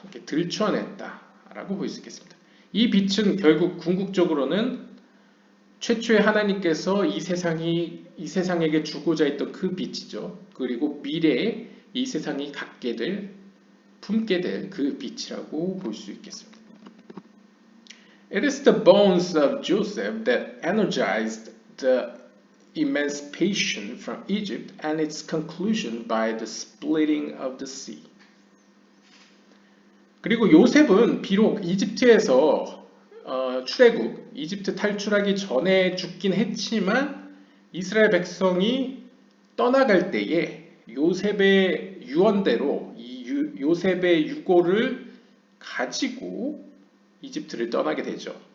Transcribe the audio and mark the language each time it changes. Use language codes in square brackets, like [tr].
[ko] 이렇게 들춰냈다라고 볼 수 있겠습니다. 이 빛은 결국 궁극적으로는 최초의 하나님께서 이 세상에게 주고자 했던 그 빛이죠. 그리고 미래에 이 세상이 품게 될 그 빛이라고 볼 수 있겠습니다. [en] It is the bones of Joseph that energized the emancipation from Egypt and its conclusion by the splitting of the sea. [ko] 그리고 요셉은 비록 이집트에서 출애굽, 이집트 탈출하기 전에 죽긴 했지만 이스라엘 백성이 떠나갈 때에 요셉의 유언대로 요셉의 유고를 가지고 이집트를 떠나게 되죠.